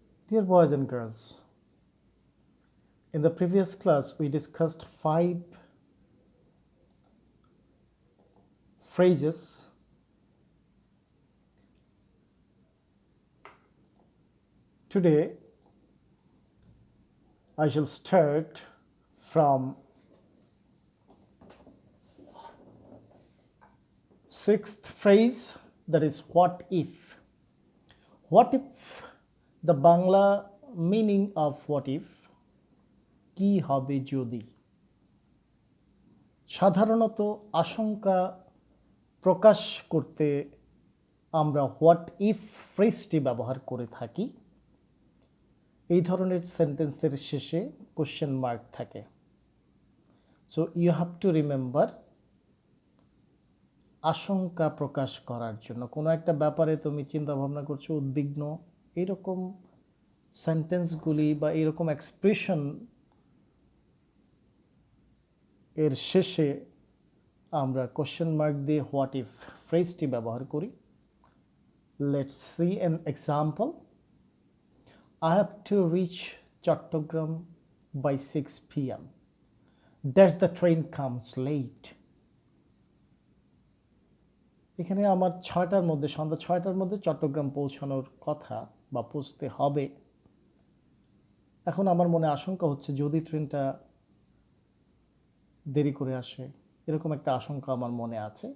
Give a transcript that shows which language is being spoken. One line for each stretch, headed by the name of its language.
English: Dear boys and girls, in the previous class we discussed 5 phrases Today, I shall start from 6th phrase, that is what if. What if, the Bangla meaning of what if,
Bangla: কি হবে যদি। সাধারণত আশঙ্কা প্রকাশ করতে আমরা what if ফ্রেজটি ব্যবহার করে থাকি। এই ধরনের সেন্টেন্সের শেষে কোশ্চেন মার্ক থাকে।
English: so you have to remember,
Bangla: আশঙ্কা প্রকাশ করার জন্য কোনো একটা ব্যাপারে তুমি চিন্তা ভাবনা করছো, উদ্বিগ্ন, এরকম সেন্টেন্সগুলি বা এরকম এক্সপ্রেশন এর শেষে আমরা কোশ্চেন মার্ক দিয়ে হোয়াট ইফ ফ্রেজটি ব্যবহার করি।
English: Let's see an example. I have to reach Chattogram by 6 p.m. Dash the train comes late.
Bangla: এখানে আমার 6টার মধ্যে, সন্ধ্যা 6টার মধ্যে চট্টগ্রাম পৌঁছানোর কথা বা পৌঁছতে হবে। এখন আমার মনে আশঙ্কা হচ্ছে যদি ট্রেনটা দেরি করে আসে, এরকম একটা আশঙ্কা আমার মনে আছে।